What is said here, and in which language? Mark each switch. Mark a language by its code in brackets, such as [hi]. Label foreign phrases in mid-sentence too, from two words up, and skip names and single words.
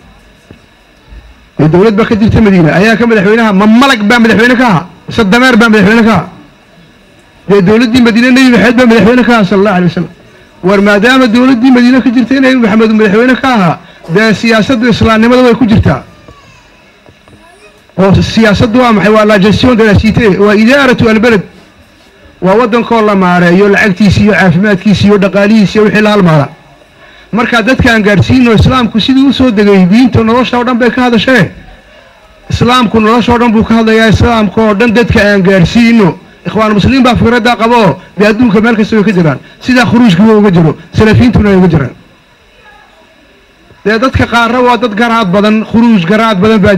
[so] dee dowlad baa ka jirta madiine ayaa ka madaxweynaha ma malag baa madaxweyne ka aha mise dameer baa madaxweyne ka aha dee dowladdii madiine nebi maxamed baa madaxweyne ka aha [ar] صلى الله عليه وسلم [so] war maadaama dowladdii madiine ka jirtay nebi maxamed madaxweyne ka ahaa dee siyaasadda islaamnimada way ku jirtaa oo siyaasaddu waa maxay waa [fr] la gestion de la cité [so] waa [ar] إدارة البلد [so] waa waddankoo la maareeyo lacagtiisi iyo caafimaadkiisi iyo dhaqaalihiisi iyo wixii la halmaada markaa dadkaan gaadhsiino islaamku sidii u soo degay diinta nolosha oo dhan bay ka hadashee islaamku nolosha oo dhan buu ka hadlayaa islaamka oo dhan dadka aan gaadhsiino ikhwaan muslimiin baa fikraddaa qabo dee adduunka meel kasta way ka jiraan sidaa khuruujkiiba uga jiro salafiintuna ay uga jiraan dee dadka qaarna waa dad garaad badan khuruuj garaad badan baa